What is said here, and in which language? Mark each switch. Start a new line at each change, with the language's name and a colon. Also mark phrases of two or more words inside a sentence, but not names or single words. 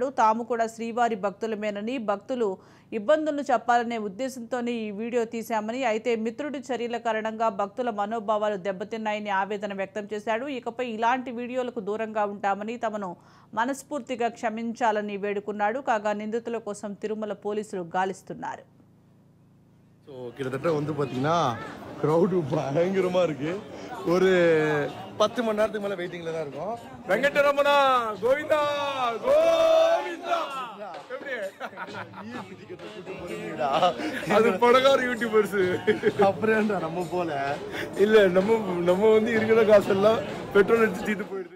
Telugu: తాము కూడా శ్రీవారి భక్తులమేనని, భక్తులు ఇబ్బందులను చెప్పాలనే ఉద్దేశంతోనే ఈ వీడియో తీశామని, అయితే మిత్రుడి చర్యల కారణంగా భక్తుల మనోభావాలు దెబ్బతిన్నాయని ఆవేదన వ్యక్తం చేశాడు. ఇకపై ఇలాంటి వీడియోలకు దూరంగా ఉంటామని, తమను మనస్ఫూర్తిగా క్షమించాలని వేడుకున్నాడు. కాగా నిందితుల కోసం తిరుమల పోలీసులు గాలిస్తున్నారు.
Tamil: கிட்டத்தட்ட வந்து பார்த்தீங்கன்னா க்ரௌடு பயங்கரமாக இருக்கு. ஒரு 10 மணி நேரத்துக்கு மேலே வெயிட்டிங்கில் தான் இருக்கும். வெங்கடரமணா கோவிந்தா கோவிந்தா அது படகார யூடியூபர்ஸ் அப்புறம் நம்ம போல இல்லை நம்ம வந்து இருக்கிற காசெல்லாம் பெட்ரோல் அடிச்சு தீட்டு